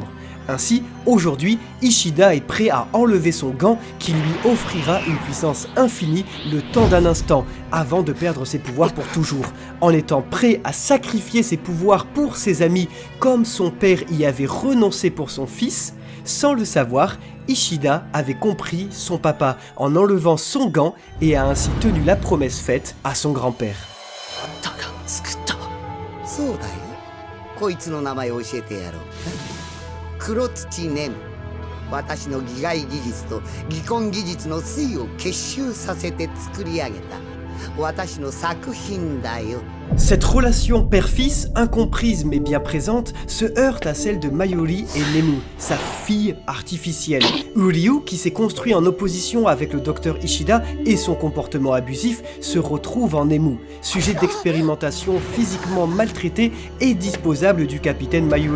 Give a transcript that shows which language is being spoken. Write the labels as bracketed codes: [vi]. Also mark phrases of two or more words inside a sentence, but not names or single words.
[fr] Ainsi, aujourd'hui, Ishida est prêt à enlever son gant qui lui offrira une puissance infinie le temps d'un instant, avant de perdre ses pouvoirs pour toujours. En étant prêt à sacrifier ses pouvoirs pour ses amis, comme son père y avait renoncé pour son fils, sans le savoir, Ishida avait compris son papa en enlevant son gant et a ainsi tenu la promesse faite à son grand-père. [ja] そうだよ。こいつの名前を教えてやろう。黒土念。私の擬骸技術と擬根技術の粋を結集させて作り上げた私の作品だよ。 [fr] Cette relation père-fils, incomprise mais bien présente, se heurte à celle de Mayuri et Nemu, sa fille artificielle. Uryu, qui s'est construit en opposition avec le docteur Ishida et son comportement abusif, se retrouve en Nemu, sujet d'expérimentation physiquement maltraité et disposable du capitaine Mayuri.